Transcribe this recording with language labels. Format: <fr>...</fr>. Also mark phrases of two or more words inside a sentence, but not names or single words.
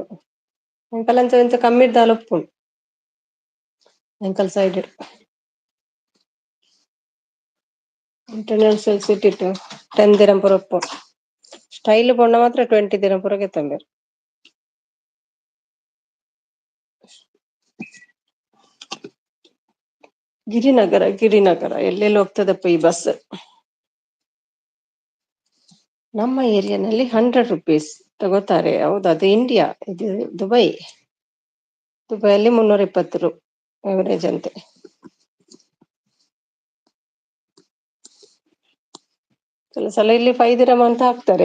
<tcy>ಎಂಕಲ್ ಎಂತ ಕಮ್ಮಿ ಇದ್ದಾಲು ಉಪ್ಪುಂಡು. ಎಂಕಲ್ ಸೈಡ್ ಇಂಟರ್ನ್ಯಾಷನಲ್ ಸಿಟಿ 10 dirham ಪೂರ ಉಪ್ಪುಂಡು. ಸ್ಟೈಲ್ ಪೋಂಡ ಮಾತ್ರ 20 dirham ಪೂರ ಕೆತ್ತಂಬೇರು.</tcy> <kn>ಗಿರಿನಗರ ಎಲ್ಲೆಲ್ಲಿ ಹೋಗ್ತದಪ್ಪ ಈ ಬಸ್. ನಮ್ಮ ಏರಿಯಾನಲ್ಲಿ 100 rupees ತಗೋತಾರೆ. ಹೌದು, ಅದು ಇಂಡಿಯಾ. ಇದು ದುಬೈಯಲ್ಲಿ 320 ರು ಅವರೇಜ್ ಅಂತೆ. ಕೆಲವು ಸಲ ಇಲ್ಲಿ 5 dirham ಅಂತ ಹಾಕ್ತಾರೆ.</kn>